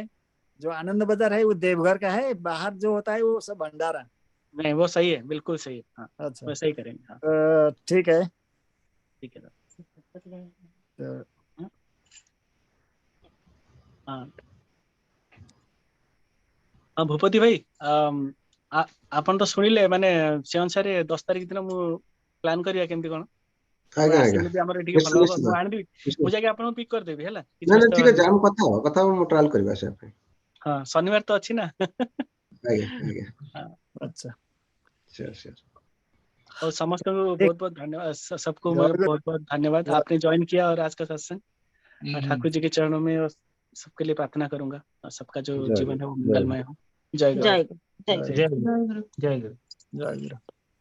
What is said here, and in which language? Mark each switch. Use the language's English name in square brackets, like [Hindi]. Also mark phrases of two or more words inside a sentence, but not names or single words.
[Hindi] जो आनंद बाजार है वो देवघर का है, बाहर जो होता है वो सब भंडारा। नहीं, वो सही है, बिल्कुल सही है। हाँ अच्छा वैसा ही करेंगे। हाँ ठीक है। ठीक है। तो हाँ हाँ, भूपति भाई, [Odia] ଆପଣ ତ ଶୁଣିଲେ ମାନେ ସେ ଅନୁସାରେ 10 ତାରିଖ ଦିନ ମୁଁ ପ୍ଲାନ୍ କରିବା କେମିତି କଣ। ଆପଣ ଆଜ୍ଞା ଆଜ୍ଞା ଆସିଲେ ବି ଆମର ଟିକେ ଭଲ ନିଶ୍ଚିତ ହବ। ନିଶ୍ଚିତ ମୁଁ ଆଣିଦେବି, ନିଶ୍ଚିତ। ମୁଁ ଯାଇକି ଆପଣଙ୍କୁ ପିକ୍ କରିଦେବି ହେଲା, କିଛି ନା ନା ବ୍ୟସ୍ତ ଠିକ ହବାର ଅଛି, ନାହିଁ। ଆମେ କଥା ହବା ମୁଁ ଟ୍ରାଏଲ କରିବି ଆସିବା ପାଇଁ। ହଁ ଶନିବାର ତ ଅଛି ନା। ଆଜ୍ଞା ଆଜ୍ଞା [Hindi] हाँ, अच्छा [English] sure sure. [Odia] और ସମସ୍ତଙ୍କୁ [Hindi] ठीक। बहुत बहुत धन्यवाद। सबको जय मैं गुरु। बहुत बहुत धन्यवाद, जय- आपने ज्वाइन किया। और आज का सत्संग हम्म, ठाकुर जी के चरणों में, और सबके लिए प्रार्थना करूंगा, और सबका जो जय जीवन है वो जय मंगलमय हो। जय गुरु। जय गुरु, जय जय गुरु। जय गुरु, जय गुरु। जय गुरु। जय गुरु।